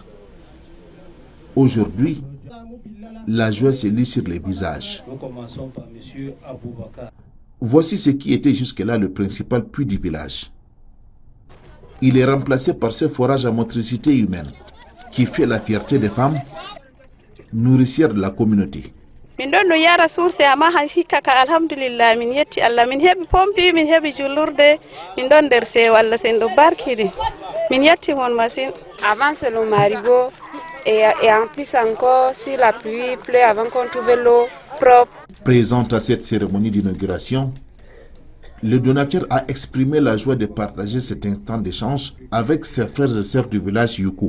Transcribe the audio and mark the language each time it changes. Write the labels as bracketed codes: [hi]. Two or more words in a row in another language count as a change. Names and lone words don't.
[fr] Aujourd'hui, la joie se lit sur les visages. Voici ce qui était jusque-là le principal puits du village. Il est remplacé par ce forage à motricité humaine qui fait la fierté des femmes, nourricière de la communauté. [ff] Min don no yara source ama hikaka alhamdulillah min yetti Allah min hebi pompi min hebi julurde min don der se walla sen do barkidi min yetti mon machine. [fr] Avant c'est le marigot et en plus encore si la pluie pleut avant qu'on trouve l'eau propre. Présente à cette cérémonie d'inauguration, le donateur a exprimé la joie de partager cet instant d'échange avec ses frères et sœurs du village Youkou.